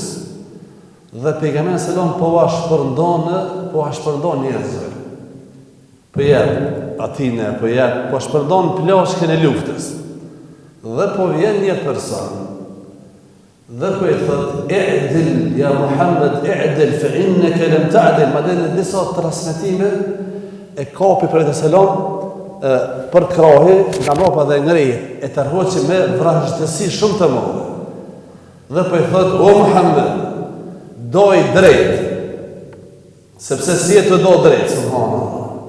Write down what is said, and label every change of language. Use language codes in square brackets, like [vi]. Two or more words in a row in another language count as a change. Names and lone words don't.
[sq] Dhe pejgamberi selam po shpërndon njerëzve. Po jep atine, po shpërndon plaçkën e luftës. Dhe po vjen një person dhe po i thot [ar] اعدل يا محمد اعدل فإنك لم تعدل. [sq] Madje në disa transmetime e kapi për selam për krahi nga mbrapa dhe ngri e tërhoqi me vrashtësi shumë të madhe. Dhe po i thot o Muhammed, doj drejt, sepse si e të do drejt, subhanallah.